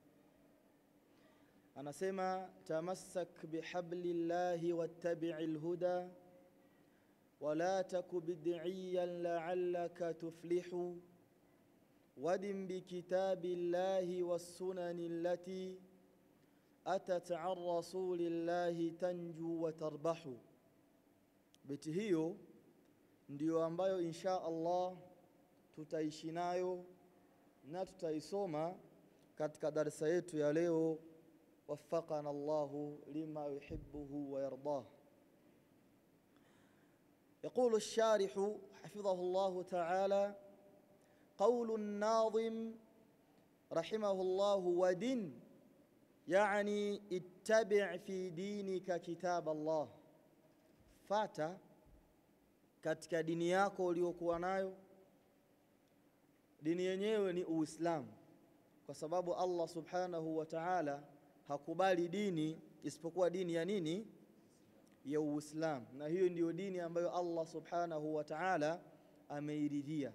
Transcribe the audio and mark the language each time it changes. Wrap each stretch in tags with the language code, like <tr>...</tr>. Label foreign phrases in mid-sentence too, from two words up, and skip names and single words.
<ar>Anasema تمسك بحبل الله واتبع الهدى ولا تك بدعيا لعلك تفلح ودن بكتاب الله والسنن التي أتت عن رسول الله تنج وتربح.</ar> <sw>Beti hiyo ndio ambayo</sw> <ar>إن شاء الله</ar> <sw>tutaishi nayo na tutaisoma katika darasa yetu ya leo.</sw> <ar>وفقنا الله لما يحبه ويرضاه. يقول الشارح حفظه الله تعالى: قول الناظم رحمه الله ودن يعني اتبع في دينك كتاب الله.</ar> <sw>فاتا katika dini yako uliyokuwa nayo. Dini yenyewe ni Uislamu, kwa sababu Allah</sw> <ar>سبحانه وتعالى</ar> <sw>hakubali dini isipokuwa dini ya nini? Ya Uislamu. Na hiyo ndiyo dini ambayo Allah</sw> <ar>سبحانه وتعالى</ar> <sw>ameiridhia.</sw>